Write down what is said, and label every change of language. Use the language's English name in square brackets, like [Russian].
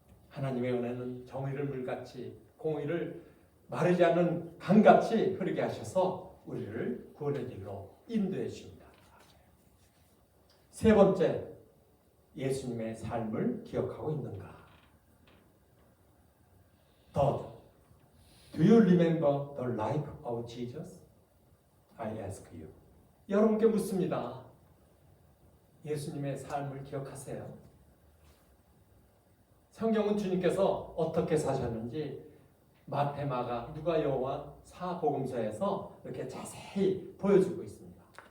[Korean] 하나님의 은혜는 정의를 물같이, 공의를 마르지 않는 강같이 흐르게 하셔서 우리를 구원의 길로 인도해 주십니다. 세 번째, 예수님의 삶을 기억하고 있는가? [English] Third, do you remember the life of Jesus? I ask you. [Korean] 여러분께 묻습니다. 예수님의 삶을 기억하세요? 성경은 주님께서 어떻게 사셨는지 마태, 마가, 누가, 요한, 사복음서에서 이렇게 자세히 보여주고 있습니다.